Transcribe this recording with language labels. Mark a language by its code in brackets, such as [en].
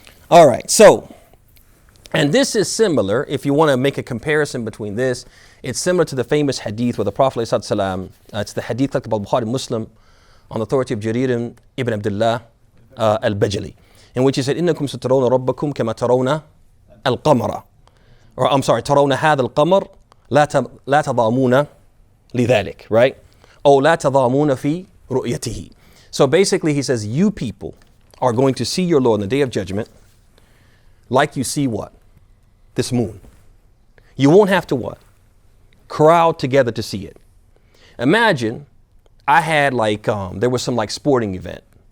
[en] All right, so, and this is similar, if you want to make a comparison between this, it's similar to the famous hadith where the Prophet ﷺ, it's the hadith collected by Bukhari Muslim on the authority of Jarir ibn Abdullah al-Bajali, in which he said, [ar] إِنَّكُمْ سَتَرَوْنَ رَبَّكُمْ كَمَا تَرَوْنَ الْقَمَرَ. [en] Or I'm sorry, [ar] تَرَوْنَ هَذَا الْقَمَرَ لَا تَضَامُونَ لِذَلِكَ, [en] right? [ar] أو لا تضامون في رؤيته. [en] So basically he says, you people are going to see your Lord on the day of judgment like you see what? This moon. You won't have to what? Crowd together to see it. Imagine I had there was some sporting event